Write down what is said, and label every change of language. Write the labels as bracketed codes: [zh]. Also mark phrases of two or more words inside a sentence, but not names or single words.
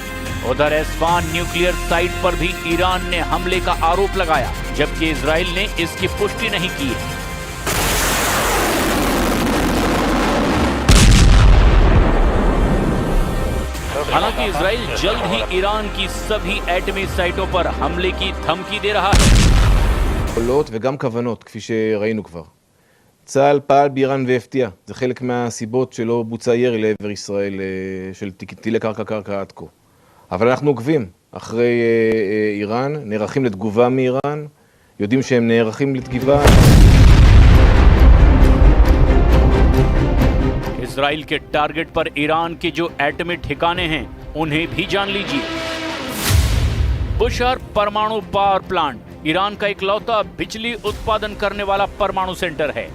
[hi] उधर एस्फान [en] nuclear site [hi] पर भी ईरान ने हमले का आरोप लगाया, जबकि इजराइल ने इसकी पुष्टि नहीं की है। हालांकि इजराइल जल्द ही ईरान की सभी एटमी साइटों पर हमले की धमकी दे रहा है। [he] יכולות וגם כוונות, כפי שראינו כבר. צה"ל פעל באיראן והפתיע. זה חלק מהסיבות שלא בוצע ירי לעבר ישראל של טילי קרקע עד כה. אבל אנחנו עוקבים אחרי איראן, נערכים לתגובה מאיראן, יודעים שהם נערכים לתגובה. [hi] इजराइल के टारगेट पर ईरान के जो एटमी ठिकाने हैं, उन्हें भी जान लीजिए। बुशहर परमाणु [en] power plant [hi] ईरान का इकलौता बिजली उत्पादन करने वाला परमाणु सेंटर है।